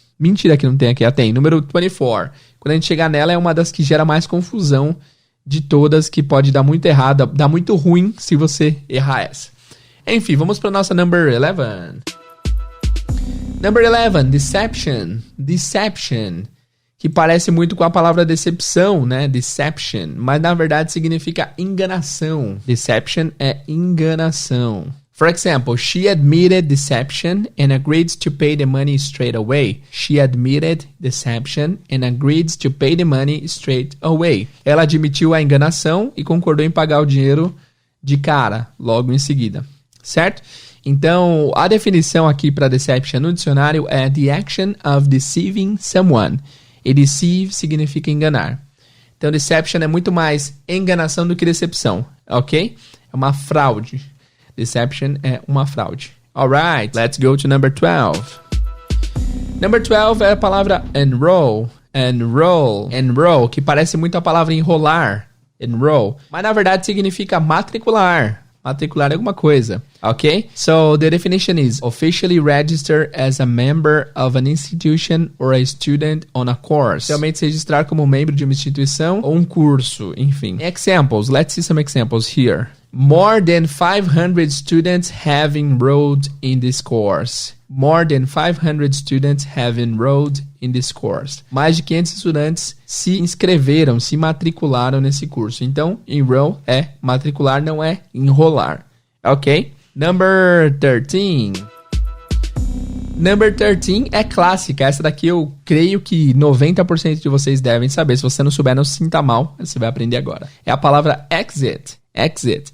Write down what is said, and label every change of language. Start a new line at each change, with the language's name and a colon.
Portuguese: Mentira que não tem aqui, ela tem, número 24. Quando a gente chegar nela, é uma das que gera mais confusão de todas, que pode dar muito errado, dar muito ruim se você errar essa. Enfim, vamos pra nossa
English: number 11. Number 11, deception.
Portuguese: Deception. Que parece muito com a palavra decepção, né? Deception. Mas, na verdade, significa enganação. Deception é enganação.
English: For example, she admitted deception and agreed to pay the money straight away. She admitted deception and agreed to pay the money straight away.
Portuguese: Ela admitiu a enganação e concordou em pagar o dinheiro de cara, logo em seguida. Certo? Então, a definição aqui para deception no dicionário é
English: the action of deceiving someone.
Portuguese: E deceive significa enganar. Então, deception é muito mais enganação do que decepção, ok? É uma fraude. Deception é uma fraude.
English: Alright, let's go to number 12.
Portuguese: Number 12 é a palavra enroll. Enroll, que parece muito a palavra enrolar. Enroll. Mas, na verdade, significa matricular. Matricular é alguma coisa, ok?
English: So, the definition is officially register as a member of an institution or a student on a course.
Portuguese: Realmente se registrar como membro de uma instituição ou um curso, enfim.
English: Examples, let's see some examples here. More than 500 students have enrolled in this course. More than 500 students have enrolled in this course.
Portuguese: Mais de 500 estudantes se inscreveram, se matricularam nesse curso. Então, enroll é matricular, não é enrolar. Ok? Number 13. Number 13 é clássica. Essa daqui eu creio que 90% de vocês devem saber. Se você não souber, não se sinta mal. Você vai aprender agora. É a palavra exit. Exit.